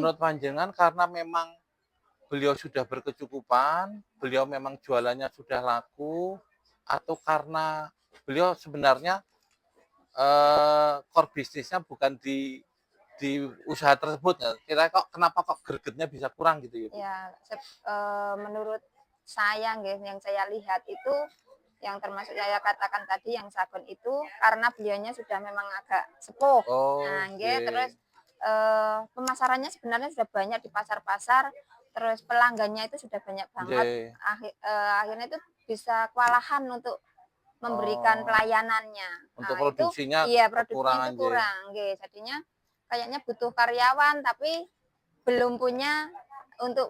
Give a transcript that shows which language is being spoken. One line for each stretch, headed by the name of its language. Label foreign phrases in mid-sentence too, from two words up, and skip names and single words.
Indonesian: menurut panjenengan karena memang beliau sudah berkecukupan, beliau memang jualannya sudah laku, atau karena beliau sebenarnya core bisnisnya bukan di usaha tersebut ya. Kira kok kenapa kok gregetnya bisa kurang gitu ya, Bu? Ya, menurut saya nggih, yang saya lihat itu yang termasuk saya katakan tadi yang sagon itu karena beliaunya sudah memang agak sepuh. Oh, Nah, nggih, terus nggih, pemasarannya sebenarnya sudah banyak di pasar-pasar, terus pelanggannya itu sudah banyak banget. nggih. Akhirnya itu bisa kewalahan untuk memberikan Oh, pelayanannya. untuk Nah, itu produksinya iya produksinya itu kekurangan nggih. kurang, nggih. Jadinya kayaknya butuh karyawan tapi belum punya untuk